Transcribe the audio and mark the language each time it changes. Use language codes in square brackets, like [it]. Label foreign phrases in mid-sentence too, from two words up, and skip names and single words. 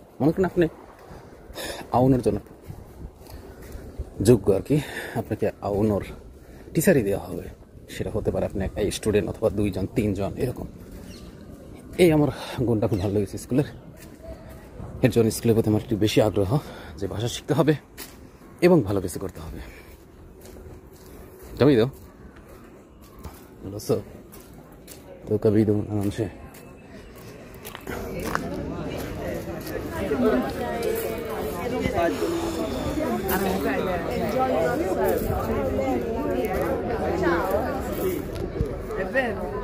[bn] মনে করেন আপনি আউনোর জন্য যোগ্য আর কি, আপনাকে আউনোর টিচারই দেওয়া হবে। সেটা হতে পারে আপনি একটা স্টুডেন্ট অথবা 2 জন 3 জন এরকম। এই আমার গুণটা খুব ভালো লেগেছে স্কুলের। এর জন্য স্কুলের প্রতি আমার একটু বেশি আগ্রহ যে ভাষা শিখতে হবে এবং ভালো কিছু করতে হবে। [it] Capito? Non lo so. L'ho capito, ma non c'è. È vero?